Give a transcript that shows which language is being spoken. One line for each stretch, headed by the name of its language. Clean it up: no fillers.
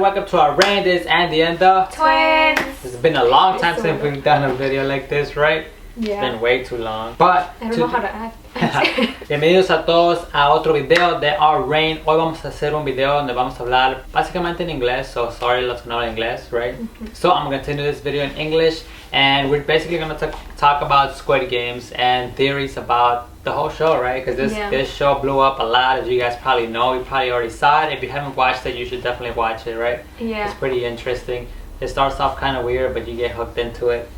English: Welcome to our Rain This and the End of Twins. It's been a long time since we've done a video like this, right? Yeah. It's been way too long. But I don't know how to act.
Spanish: bienvenidos a todos a otro video de Our Rain. Hoy vamos a hacer un video donde vamos a hablar básicamente en inglés.
English: So sorry,
Spanish: los que no hablan inglés, right?
English: So I'm gonna continue this video in English, and we're basically gonna talk about Squid Games and theories about the whole show, right? Because this show blew up a lot, as you guys probably know. You probably already saw it. If you haven't watched it, you should definitely watch it, right? Yeah. It's pretty interesting. It starts off kind of weird, but you get hooked into it.